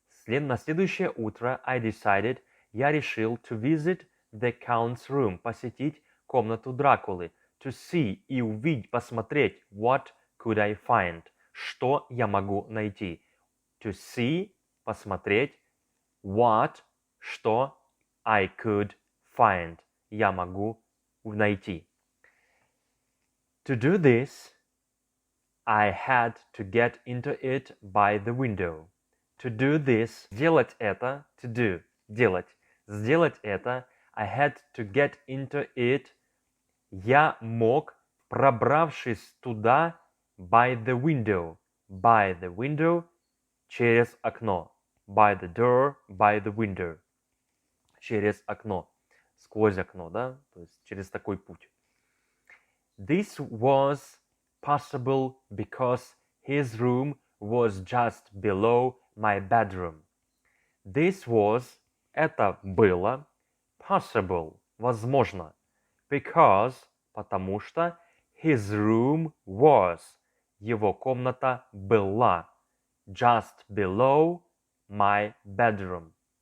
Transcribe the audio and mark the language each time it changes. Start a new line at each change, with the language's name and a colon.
Russian: На следующее утро
English: I decided.
Russian: Я решил
English: to visit the Count's room.
Russian: Посетить комнату Дракулы.
English: To see
Russian: и увидеть, посмотреть.
English: What could I find?
Russian: Что я могу найти?
English: To see,
Russian: посмотреть.
English: What, что I could find.
Russian: Я могу найти.
English: To do this, I had to get into it by the window. To do this,
Russian: делать это,
English: to do, делать.
Russian: Сделать это,
English: I had to get into it.
Russian: Я мог, пробравшись туда,
English: by the window. By the window,
Russian: через окно.
English: By the door, by the window.
Russian: Через окно. Сквозь окно, да? То есть через такой путь.
English: This was possible because his room was just below my bedroom. This was,
Russian: это было,
English: possible, возможно, because, потому что, his room was,
Russian: его комната была,
English: just below my bedroom.